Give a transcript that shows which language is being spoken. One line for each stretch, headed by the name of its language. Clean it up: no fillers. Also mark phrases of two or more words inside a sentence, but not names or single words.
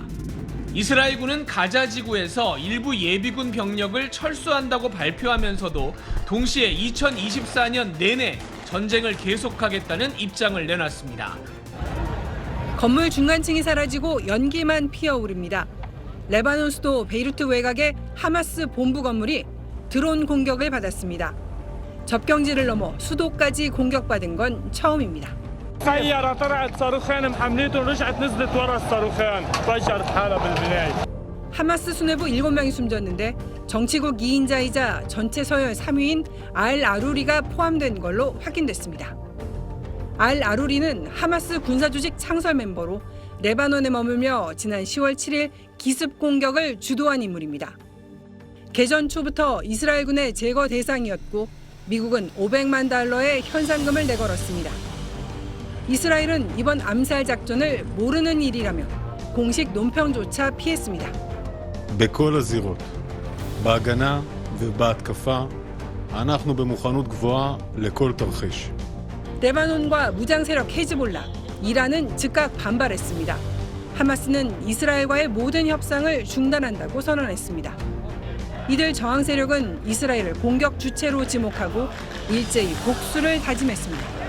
Korean: 이스라엘군은 가자 지구에서 일부 예비군 병력을 철수한다고 발표하면서도 동시에 2024년 내내 전쟁을 계속하겠다는 입장을 내놨습니다. 건물 중간층이 사라지고 연기만 피어오릅니다. 레바논 수도 베이루트 외곽의 하마스 본부 건물이 드론 공격을 받았습니다. 접경지를 넘어 수도까지 공격받은 건 처음입니다.
Arabic: سيارة طلعت صاروخين محمليته ورجعت نزلت ورا الصاروخين فجرت حالها بالبناية.
Korean: 하마스 수뇌부 7명이 숨졌는데 정치국 2인자이자 전체 서열 3위인 알 아루리가 포함된 걸로 확인됐습니다. 알 아루리는 하마스 군사조직 창설 멤버로 레바논에 머물며 지난 10월 7일 기습 공격을 주도한 인물입니다. 개전 초부터 이스라엘군의 제거 대상이었고 미국은 $500만 현상금을 내걸었습니다. 이스라엘은 이번 암살 작전을 모르는 일이라며 공식 논평조차 피했습니다.
Hebrew: בכל הזירות, בהגנה ובהתקפה, אנחנו במוכנות גבוהה לכל תרחיש.
Korean: 레바논과 무장 세력 헤즈볼라, 이란은 즉각 반발했습니다. 하마스는 이스라엘과의 모든 협상을 중단한다고 선언했습니다. 이들 저항 세력은 이스라엘을 공격 주체로 지목하고 일제히 복수를 다짐했습니다.